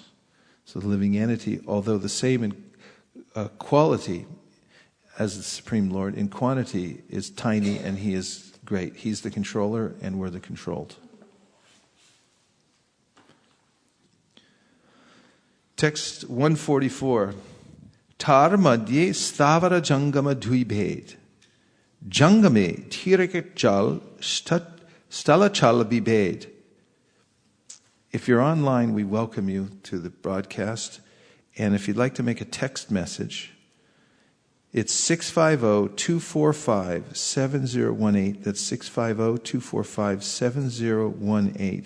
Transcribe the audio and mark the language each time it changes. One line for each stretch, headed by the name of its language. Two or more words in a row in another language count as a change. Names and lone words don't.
English: So the living entity, although the same in quality as the Supreme Lord, in quantity is tiny and he is great. He's the controller and we're the controlled. Text 144.
Bangla: তার মধ্যে স্থাবর জঙ্গম দ্বিভেদ. জঙ্গমে তির্যক জল স্থল চর বিভেদ.
English: If you're online, we welcome you to the broadcast. And if you'd like to make a text message, it's 650-245-7018. That's 650-245-7018.